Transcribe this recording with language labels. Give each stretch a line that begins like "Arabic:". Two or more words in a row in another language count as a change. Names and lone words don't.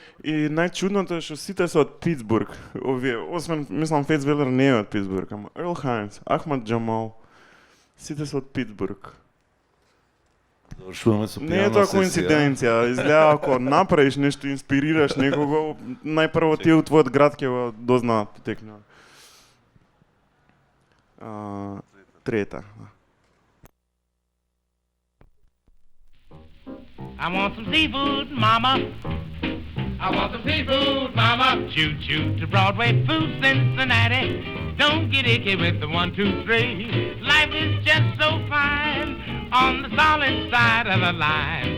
Macedonian: И најчудното е што сите се од Питсбург. Овие, освен, мислам, Фейтс Велер не е од Питсбург, ама Ерл Хайнс, Ахмад Джамал, сите се од Питсбург. Завршуваме со Не е пијана тоа сесија. коинциденција, изгледа ако направиш нешто, инспирираш некого, најпрво тие у твојот град ќе го дознаат потекнува. Трета.
English: I want some seafood, mama. I want some seafood, mama. Choo choo to Broadway Food Cincinnati. Don't get icky with the 1, 2, 3. Life is just so fine on the solid side of the line.